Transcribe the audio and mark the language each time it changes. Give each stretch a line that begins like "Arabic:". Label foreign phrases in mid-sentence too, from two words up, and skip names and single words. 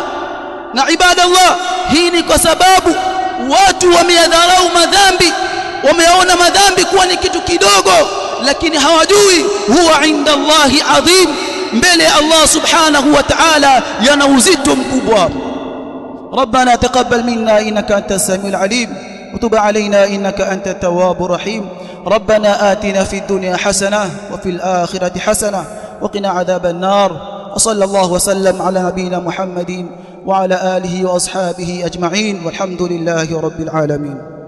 Swahili: Na ibadallah, hii ni kwa sababu watu wameyadharau madhambi, wameona madhambi kuwa ni kitu kidogo, lakini hawajui huwa
Arabic: عند الله العظيم,
Swahili: mbele ya Allah
Arabic: سبحانه وتعالى
Swahili: yana uzito mkubwa.
Arabic: ربنا تقبل منا إنك أنت السميع العليم وتب علينا إنك أنت التواب الرحيم. ربنا آتنا في الدنيا حسنة وفي الآخرة حسنة وقنا عذاب النار. وصلى الله وسلم على نبينا محمد وعلى آله وأصحابه أجمعين والحمد لله رب العالمين.